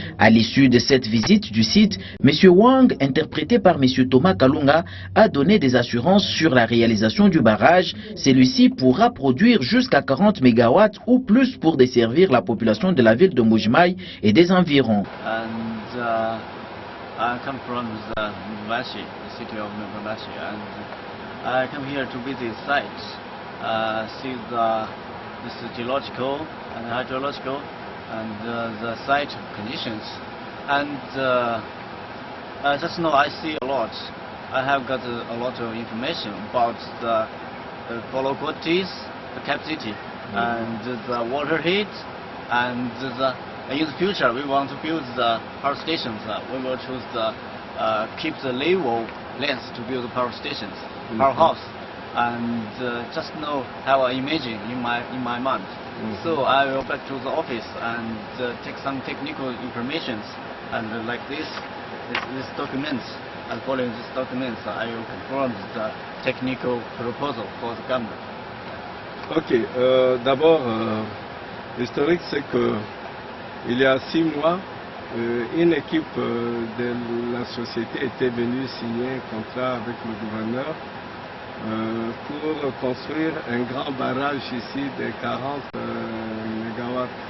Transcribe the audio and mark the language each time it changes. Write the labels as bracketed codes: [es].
[fr] À l'issue de cette visite du site, M. Wang, interprété par M. Thomas Kalunga, a donné des assurances sur la réalisation du barrage. Celui-ci pourra produire jusqu'à 40 MW ou plus pour desservir la population de la ville de Mbuji-Mayi et des environs. [en] I come from Mbuji-Mayi, the city of Mbuji-Mayi, and I come here to visit the site, see this geological and hydrological and the site conditions. And just now I see a lot. I have got a lot of information about the follow quantities, the capacity, and the water heat, and in the future we want to build the power stations. We will choose the keep the level length to build the power stations, powerhouse, and just now have an imaging in my mind. So I will back to the office and take some technical informations, and like this documents, and following these documents, I will confirm the technical proposal for the government. [fr] Ok, d'abord, l'historique c'est que il y a 6 mois, une équipe de la société était venue signer un contrat avec le gouverneur pour construire un grand barrage ici de 40 MW.